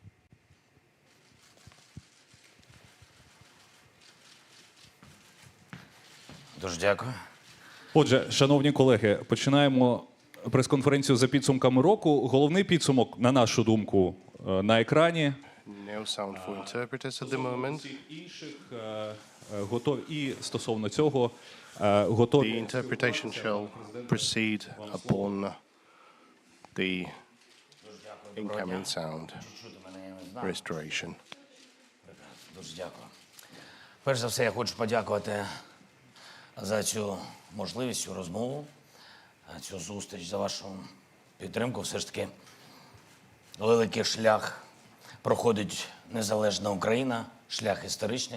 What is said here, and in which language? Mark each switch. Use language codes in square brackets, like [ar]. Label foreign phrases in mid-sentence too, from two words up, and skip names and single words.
[uk] Дуже дякую. Отже, шановні колеги, починаємо прес-конференцію за підсумками року. Головний підсумок, на нашу думку, на екрані. [en] No sound for interpreters at the moment. [uk] Інших готові і стосовно цього готові. [en] The interpretation shall proceed upon the incoming sound restoration. [uk] Дуже дякую. Перш за все, я хочу подякувати за цю можливість, цю розмову, цю зустріч, за вашу підтримку. Все ж таки, великий шлях проходить незалежна Україна, шлях історичний.